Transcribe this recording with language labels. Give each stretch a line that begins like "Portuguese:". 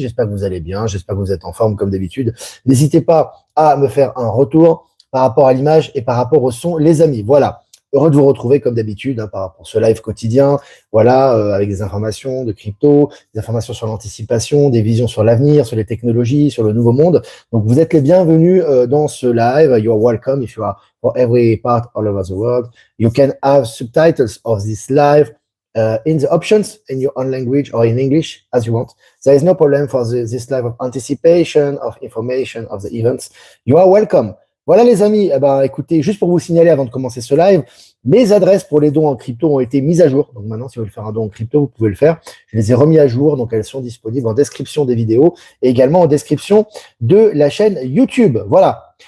French: J'espère que vous allez bien, j'espère que vous êtes en forme comme d'habitude. N'hésitez pas à me faire un retour par rapport à l'image et par rapport au son, les amis. Voilà, heureux de vous retrouver comme d'habitude par rapport à ce live quotidien, voilà, avec des informations de crypto, des informations sur l'anticipation, des visions sur l'avenir, sur les technologies, sur le nouveau monde. Donc vous êtes les bienvenus dans ce live.
English: You are welcome if you are for every part all over the world. You can have subtitles of this live in the options in your own language or in English as you want. There is no problem for this live of anticipation, of information, of the events. You are welcome.
French: Voilà les amis, écoutez, juste pour vous signaler avant de commencer ce live, mes adresses pour les dons en crypto ont été mises à jour. Donc maintenant, si vous voulez faire un don en crypto, vous pouvez le faire. Je les ai remis à jour, donc elles sont disponibles en description des vidéos et également en description de la chaîne YouTube. Voilà.